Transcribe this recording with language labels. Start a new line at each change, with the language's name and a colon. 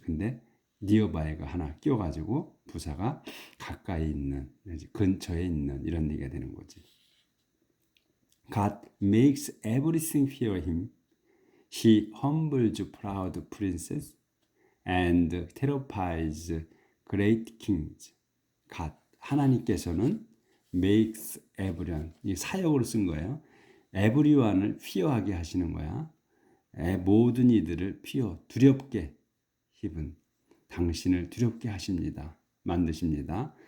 Korean: 근데 nearby가 하나 끼워가지고 부사가 가까이 있는, 근처에 있는 이런 얘기가 되는 거지.
English: God makes everything fear him. He humbles proud princes and terrifies great kings.
Korean: God, 하나님께서는
English: makes everyone,
Korean: 이 사역으로 쓴 거예요. everyone을 fear하게 하시는 거야. 모든 이들을 두렵게 힘은 당신을 두렵게 하십니다. 만드십니다.